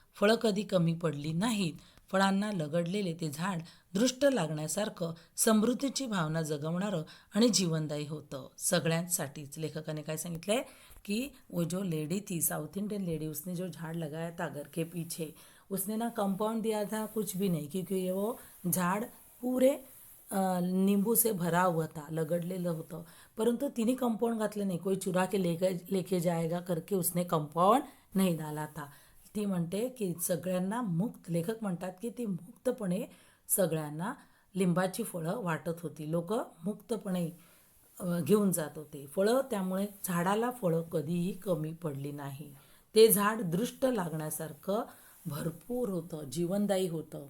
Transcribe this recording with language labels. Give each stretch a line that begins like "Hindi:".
Marathi: फळं कधी कमी पडली नाहीत. फळांना लगडलेले ते झाड दृष्ट लागण्यासारखं, समृद्धीची भावना जगवणारं आणि जीवनदायी होतं सगळ्यांसाठीच.
Hindi: लेखकाने काय सांगितलंय कि वो जो लेडी थी, साउथ इंडियन लेडी, उसने जो झाड़ लगाया था घर के पीछे, उसने ना कंपाउंड दिया था कुछ भी नहीं, क्योंकि ये वो झाड़ पूरे नींबू से भरा हुआ था,
Marathi: लगडलेलं होतं. परंतु तिने कंपाउंड घातलं नाही.
Hindi: कोई चुरा के लेके जाएगा करके उसने कंपाउंड नहीं डाला था.
Marathi: ती म्हणते की सगळ्यांना लेखक म्हणतात की ती मुक्तपणे सगळ्यांना लिंबाची फळं वाटत होती. लोक मुक्तपणे घेऊन जात होते फळं. त्यामुळे झाडाला फळं कधीही कमी पडली नाही. ते झाड दृष्ट लागण्यासारखं भरपूर होतं, जीवनदायी होतं.